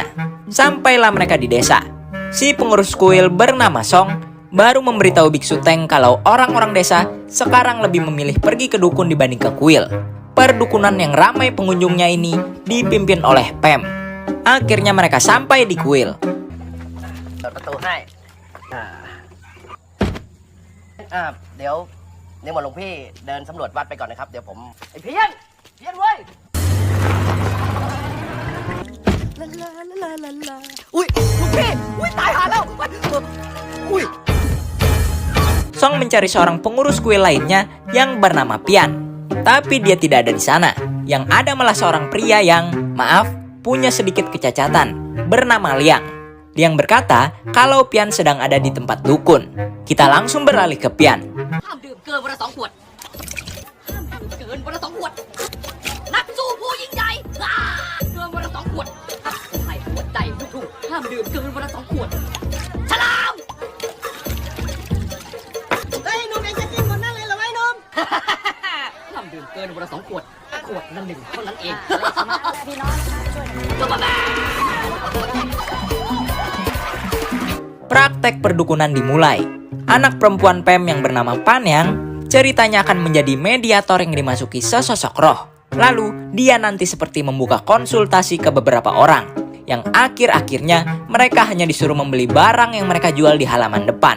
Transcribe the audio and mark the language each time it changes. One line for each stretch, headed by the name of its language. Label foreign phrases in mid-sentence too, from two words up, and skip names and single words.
Indonesian: Sampailah mereka di desa. Si pengurus kuil bernama Song baru memberitahu Biksu Teng kalau orang-orang desa sekarang lebih memilih pergi ke dukun dibanding ke kuil. Perdukunan yang ramai pengunjungnya ini dipimpin oleh Pem. Akhirnya mereka sampai di kuil.
Thai: เปิดประตูให้เดี๋ยวนิมนต์หลวงพี่เดินสำรวจวัดไปก่อนนะครับเดี๋ยวผมไอ้เพี้ยนเว้ยอุ้ยหลวงพี่อุ้ยตายหาแล้วอุ้ย
Indonesian: Song mencari seorang pengurus kuil lainnya yang bernama Pian. Tapi dia tidak ada di sana. Yang ada malah seorang pria yang, maaf, punya sedikit kecacatan, bernama Liang. Liang berkata kalau Pian sedang ada di tempat dukun. Kita langsung beralih ke Pian.
Thai: ห้ามดื่มเกินวันละ2 ขวดห้ามดื่มเกินวันละ2 ขวดนักสู้ผู้ยิ่งใหญ่เกินวันละ2 ขวดใส่หัวใจผู้ถูกห้ามดื่มเกินวันละ2 ขวดฉลามเฮ้ยนุ่มเองจะกินหมดนั่นเลยเหรอไอ้นุ่มห้ามดื่มเกินวันละ2 ขวดขวดละ1เท่านั้นเองพี่น้องช่วยกัน
Indonesian: Praktek perdukunan dimulai. Anak perempuan Pem yang bernama Panyang ceritanya akan menjadi mediator yang dimasuki sesosok roh. Lalu dia nanti seperti membuka konsultasi ke beberapa orang, yang akhir-akhirnya mereka hanya disuruh membeli barang yang mereka jual di halaman depan.